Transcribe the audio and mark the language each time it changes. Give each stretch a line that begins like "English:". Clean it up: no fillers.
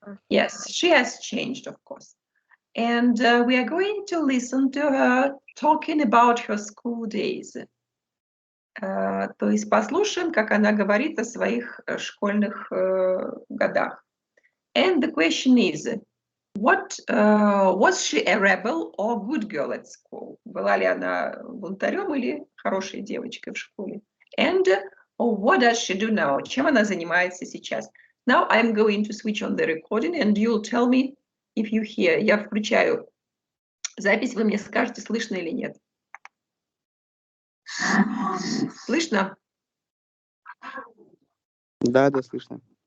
English: Yes, she has changed, of course. And we are going to listen to her talking about her school days.
Russian: То есть послушаем, как она говорит о своих школьных годах.
English: And the question is, what was she a rebel or good girl at school?
Russian: Была ли она бунтарем или хорошей девочкой в школе?
English: And what does she do now?
Russian: Чем она занимается сейчас?
English: Now I'm going to switch on the recording and you'll tell me if you hear.
Russian: Я включаю запись, вы мне скажете, слышно или нет. Слышно? Да, да, слышно.